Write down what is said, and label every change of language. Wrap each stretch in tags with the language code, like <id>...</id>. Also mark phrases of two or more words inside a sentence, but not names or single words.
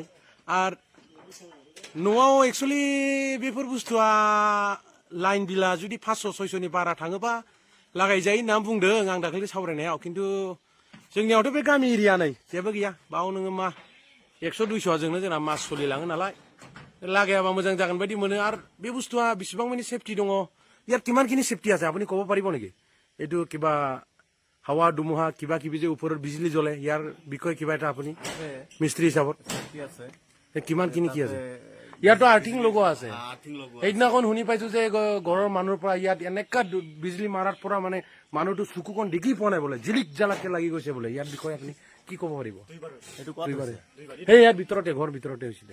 <brx>आर न'आव</brx> <en>actually before</en> <brx>बुस्थुआ लाइन बिला जुदि 500-600नि बारा थाङोबा लागायजायो होनना बुंदों आं दाखालि सावरायनायाव। खिन्थु जोंनियावथ' बे गामि एरिया नै जेबो गैया, बाव नोङो मा 100-200 जोंना मास सोलिलाङो नालाय, लागायाबा मोजां जागोन बायदि मोनो। আর बे बुस्थुआ बिसिबां माने सेफ्टी दङ,</brx> <as>ইয়াত কিমানখিনি সেফটি আছে আপুনি ক'ব পাৰিব নেকি? এইটো কিবা হাৱা ধুমুহা কিবা কিবি যে ওপৰত বিজলী জ্বলে, ইয়াৰ বিষয়ে কিবা এটা আপুনি মিস্ত্ৰী হিচাপত? কিমান কিনি কি আছে ইয়াতো আৰ্থিং লগোৱা আছে সেইদিনাখন শুনি পাইছো যে ঘৰৰ মানুহৰ পৰা ইয়াত এনেকা বিজুলী মাৰাৰ পৰা মানে মানুহটো চকুখন দেখি পোৱা নাই বোলে জিলিক জালাককে লাগি গৈছে বোলে ইয়াৰ বিষয়ে আপুনি কি ক'ব পাৰিব দুইবাৰে সেই ইয়াৰ ভিতৰতে ঘৰ ভিতৰতে হৈছিলে</as>